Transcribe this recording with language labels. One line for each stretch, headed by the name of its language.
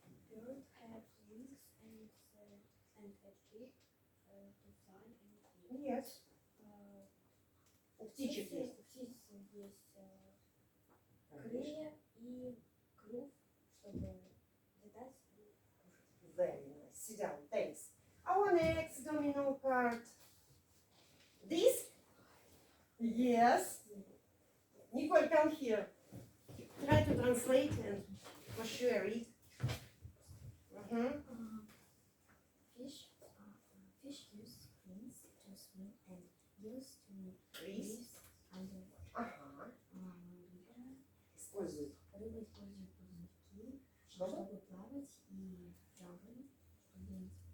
English: Birds have wings and a beak to fly and eat. Yes.
Russian: У птичек есть. У птиц есть крылья и клюв, чтобы летать и кушать.
English: Very nice. Sit down. Thanks. Our next domino card. This? Yes. Nicole, come here. Try to translate and for sure read. Fish use fins to swim and gills to Breathe. breathe underwater.
Russian: Ага. Используй. Рыба использует плавники, Чтобы чтобы плавать, и жабры, чтобы